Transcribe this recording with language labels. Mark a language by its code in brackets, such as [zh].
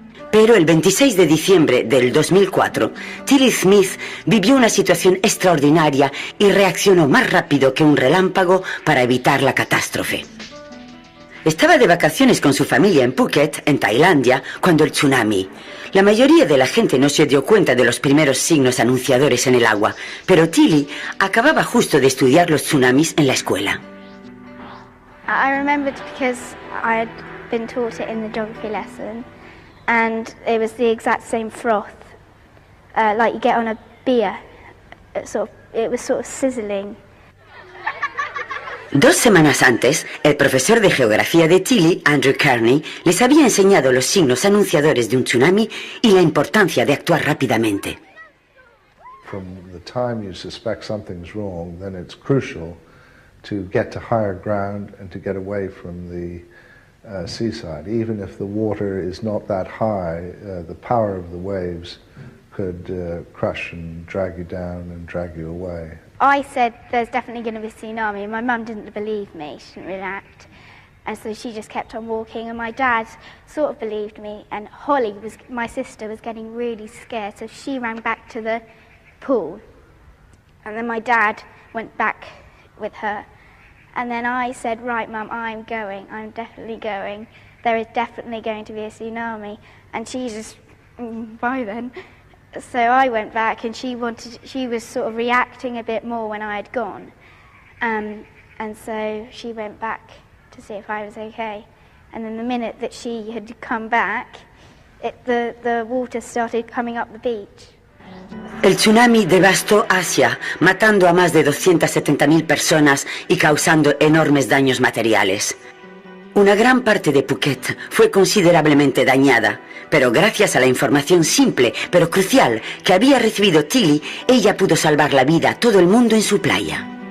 [es] Pero el 26 de diciembre del 2004, Tilly Smith vivió una situación extraordinaria y reaccionó más rápido que un relámpago para evitar la catástrofe. Estaba de vacaciones con su familia en Phuket, en Tailandia, cuando el tsunami. La mayoría de la gente no se dio cuenta de los primeros signos anunciadores en el agua, pero Tilly acababa justo de estudiar los tsunamis en la escuela. [en] I remembered because I had been taught it in the geography lesson, and it was the exact same froth, like you get on a beer. It was sort of sizzling. [es] 2 semanas antes, el profesor de geografía de Tilly, Andrew Kearney, les había enseñado los signos anunciadores de un tsunami y la importancia de actuar rápidamente. [en] From the time you suspect something's wrong, then it's crucial to get to higher ground and to get away from the seaside. Even if the water is not that high, the power of the waves could crush and drag you down and drag you away. I said there's definitely going to be a tsunami, and my mum didn't believe me, she didn't react, and so she just kept on walking, and my dad sort of believed me, and Holly, my sister, was getting really scared, so she ran back to the pool, and then my dad went back with her, and then I said, right Mum, I'm definitely going, there is definitely going to be a tsunami, and she just, bye then. So I went back, and she was sort of reacting a bit more when I had gone, and so she went back to see if I was okay. And then the minute that she had come back, the water started coming up the beach. [es] El tsunami devastó Asia, matando a más de 270.000 personas y causando enormes daños materiales. Una gran parte de Phuket fue considerablemente dañada, pero gracias a la información simple pero crucial que había recibido Tilly, ella pudo salvar la vida a todo el mundo en su playa.